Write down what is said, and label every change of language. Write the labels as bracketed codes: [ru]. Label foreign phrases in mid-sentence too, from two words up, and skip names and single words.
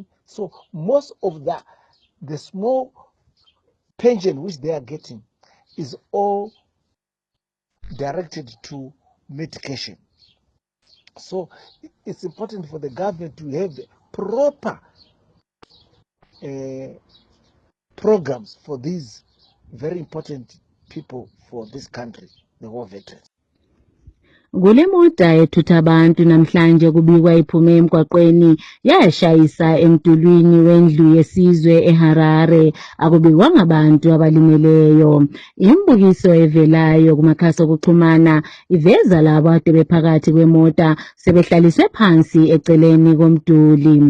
[en] So most of the small pension which they are getting is all directed to medication. So it's important for the government to have the proper programs for these very important people for this country, the war veterans. [nd] Kule moda ethutha abantu namhlanje kubikwa iphume emgwaqweni yashayisa emdulwini wendlu yesizwe eHarare, akubikwanga abantu abalimeleyo. Imbukiso evelayo kumakhasi okuxhumana iveza labo ade bephakathi kwemota sebehlaliswe phansi eceleni komduli.